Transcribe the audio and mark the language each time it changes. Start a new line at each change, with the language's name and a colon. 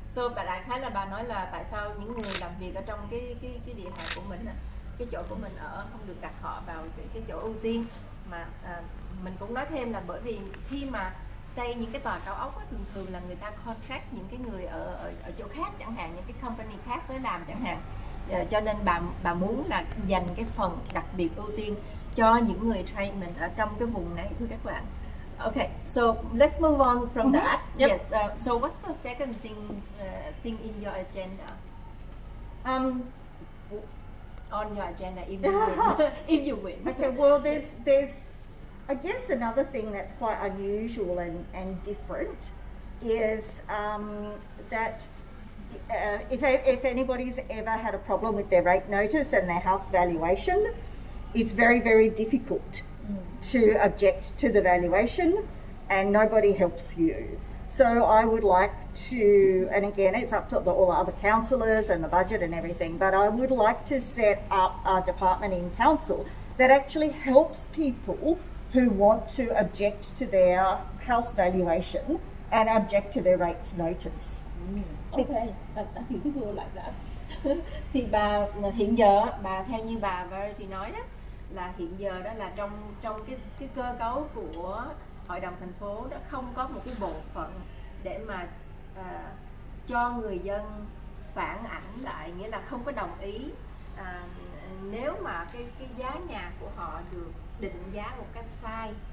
Vietnamese: So đại khái là bà nói là tại sao những người làm việc ở trong cái địa hạt của mình, cái chỗ của mình ở, không được đặt họ vào cái chỗ ưu tiên, mà mình cũng nói thêm là bởi vì khi mà xây những cái tòa cao ốc thường là người ta contract những cái người ở chỗ khác chẳng hạn, những cái company khác tới làm chẳng hạn, cho nên bà muốn là dành cái phần đặc biệt ưu tiên cho những người tradesmen ở trong cái vùng này, thưa các bạn.
English: Okay, so let's move on from that. Yep. Yes. So what's the second thing in your agenda? On your agenda, if you win. If you win. Okay. Well, there's I guess another thing that's quite unusual and different is that if anybody's ever had a problem with their rate notice and their house valuation, it's very, very difficult to object to the valuation, and nobody helps you. So I would like to, and again, it's up to all the other councillors and the budget and everything, but I would like to set up a department in council that actually helps people who want to object to their house valuation and object to their rates notice. Okay, I think people will like that.
Vietnamese: Thì bà hiện giờ theo như bà Verity nói đó, là hiện giờ đó là trong cái cơ cấu của hội đồng thành phố đó không có một cái bộ phận để mà cho người dân phản ảnh lại, nghĩa là không có đồng ý nếu mà cái giá nhà của họ được định giá một cách sai.